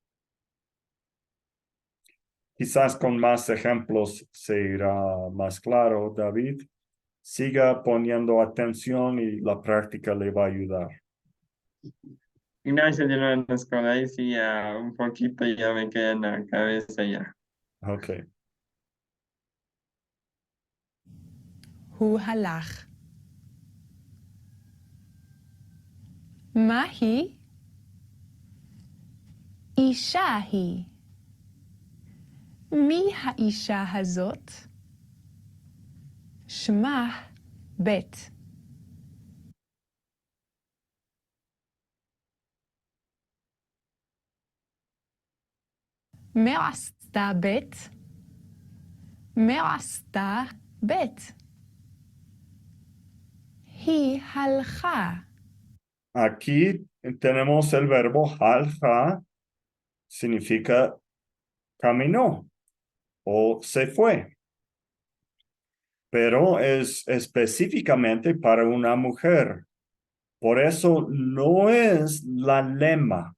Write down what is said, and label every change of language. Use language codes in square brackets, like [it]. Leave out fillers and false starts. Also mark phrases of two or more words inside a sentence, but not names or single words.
[es] Quizás con más ejemplos se irá más claro, David. Siga poniendo atención y la práctica le va a ayudar. Gracias, hermano Scott. Ahí sí ya un poquito ya me queda en la cabeza ya. Ok. [he] הוא הלך. מה היא? אישה היא. מי האישה הזאת? שמה בית. מה עשתה בית? מה עשתה בית? היא הלכה. [es] Aquí tenemos el verbo halja, significa caminó o se fue, pero es específicamente para una mujer. Por eso no es la lema.